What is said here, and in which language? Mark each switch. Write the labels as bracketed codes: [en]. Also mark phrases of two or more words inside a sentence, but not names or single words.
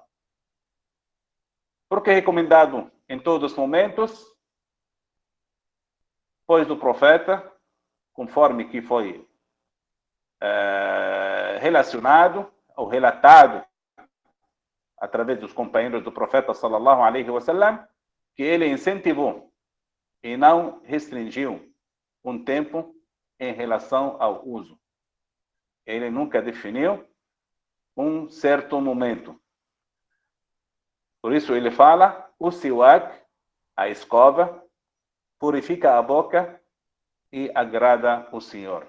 [pt] Porque é recomendado em todos os momentos, pois do profeta, conforme que foi relacionado ou relatado através dos companheiros do profeta [ar] صلى الله عليه وسلم, [pt] que ele incentivou e não restringiu um tempo em relação ao uso. Ele nunca definiu um certo momento. Por isso ele fala, o siwak, a escova, purifica a boca e agrada o Senhor.